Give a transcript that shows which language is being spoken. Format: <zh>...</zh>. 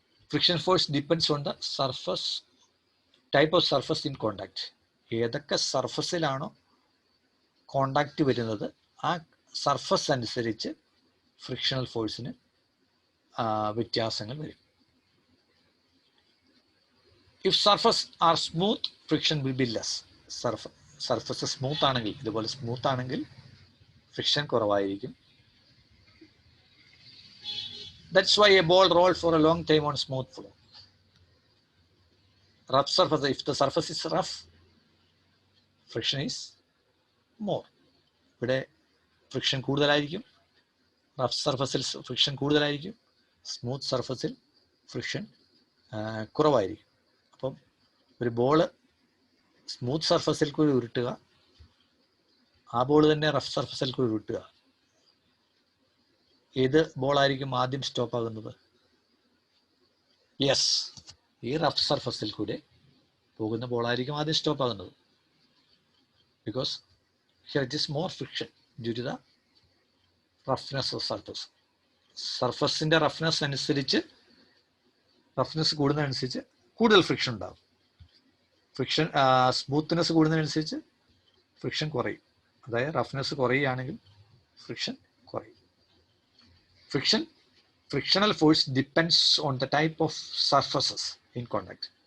<en>Friction force depends on the type of surface in contact.</en> <ml>ഏതൊക്കെ സർഫസിലാണോ contact വരുന്നത് ആ surface അനുസരിച്ച് ഫ്രിക്ഷണൽ ഫോഴ്സിന് വ്യത്യാസങ്ങൾ വരും.</ml> <en>If surface are smooth, friction will be less.</en> <ml>Surface smooth ആണെങ്കിൽ, ഇതുപോലെ സ്മൂത്ത് ആണെങ്കിൽ ഫ്രിക്ഷൻ കുറവായിരിക്കും.</ml> <en>That's why a ball roll for a long time on smooth floor. Rough surface, if the surface is rough, friction is more.</en> <ml>ഇവിടെ friction കൂടുതലായിരിക്കും, rough സർഫസിൽ friction കൂടുതലായിരിക്കും, smooth സർഫസിൽ friction കുറവായിരിക്കും. അപ്പം ഒരു ബോള് സ്മൂത്ത് സർഫസിൽ കൂടി ഉരുട്ടുക, ആ ബോൾ തന്നെ റഫ് സർഫസിൽ കൂടി ഉരുട്ടുക, ഏത് ബോളായിരിക്കും ആദ്യം സ്റ്റോപ്പ് ആകുന്നത്? യെസ്, ഈ റഫ് സർഫസിൽ കൂടെ പോകുന്ന ബോളായിരിക്കും ആദ്യം സ്റ്റോപ്പ് ആകുന്നത്.</ml> <en>Because here it is more friction due to the roughness of surface.</en> <ml>സർഫസിൻ്റെ roughness അനുസരിച്ച്, റഫ്നെസ് കൂടുന്നതനുസരിച്ച് കൂടുതൽ ഫ്രിക്ഷൻ ഉണ്ടാകും. ഫ്രിക്ഷൻ സ്മൂത്ത്നെസ് കൂടുന്നതനുസരിച്ച് ഫ്രിക്ഷൻ കുറയും. അതായത് റഫ്നെസ് കുറയുകയാണെങ്കിൽ ഫ്രിക്ഷൻ കുറയും.</ml> <en>Frictional force depends on the type of surfaces in contact.</en>